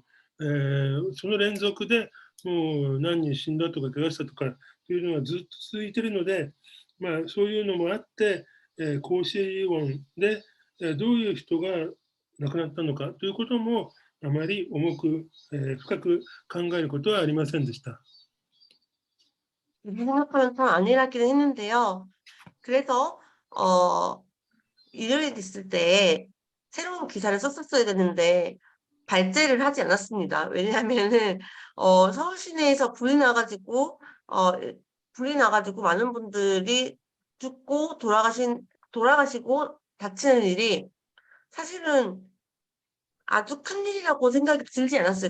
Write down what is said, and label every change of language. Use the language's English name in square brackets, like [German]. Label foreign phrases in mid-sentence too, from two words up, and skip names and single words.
[Japanese] その連続でもう何人死んだとか怪我したとかというのがずっと続いているので、そういうのもあって、高水温で、どういう人が亡くなったのかということもあまり重く、深く考えることはありませんでした。 [Korean] 생각하면 참 안일하기는 했는데요. 그래서 일요일 있을 때 새로운 기사를 썼었어야 되는데 발제를 하지 않았습니다. 왜냐하면은 서울 시내에서 불이 나가지고 많은 분들이 죽고 돌아가시고 다치는 일이 사실은 아주 큰일이라고 생각이 들지 않았어요.